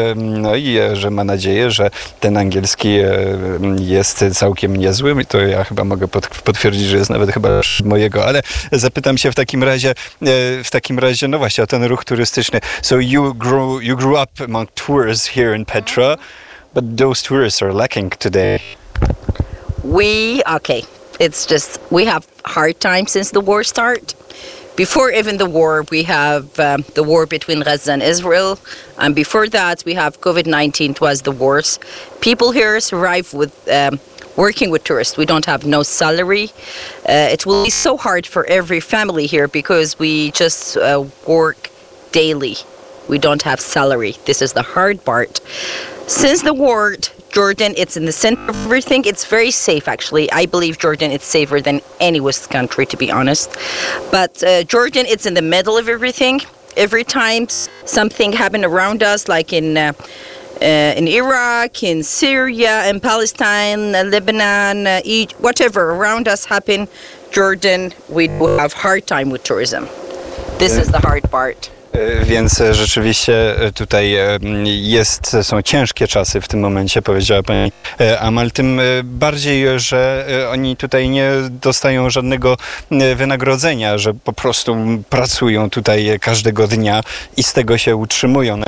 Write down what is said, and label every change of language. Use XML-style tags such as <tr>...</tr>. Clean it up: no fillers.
<pl>No i że ma nadzieję, że ten angielski jest całkiem niezły. To ja chyba mogę potwierdzić, że jest nawet chyba mojego, ale zapytam się w takim razie, no właśnie, o ten ruch turystyczny.</pl> <en>So you grew up among tourists here in Petra. But those tourists are lacking today. We have hard time since the war start. Before even the war, we have the war between Gaza and Israel. And before that, we have COVID-19, it was the worst. People here arrive with working with tourists. We don't have no salary. It will be so hard for every family here because we just work daily. We don't have salary. This is the hard part. Since the war, Jordan, it's in the center of everything. It's very safe, actually. I believe Jordan is safer than any West country, to be honest. But Jordan, it's in the middle of everything. Every time something happened around us, like in Iraq, in Syria, in Palestine, Lebanon, Egypt, whatever around us happened, Jordan, we have hard time with tourism. This is the hard part.</en> <pl>Więc rzeczywiście tutaj są ciężkie czasy w tym momencie, powiedziała pani Amal, tym bardziej, że oni tutaj nie dostają żadnego wynagrodzenia, że po prostu pracują tutaj każdego dnia i z tego się utrzymują.</pl>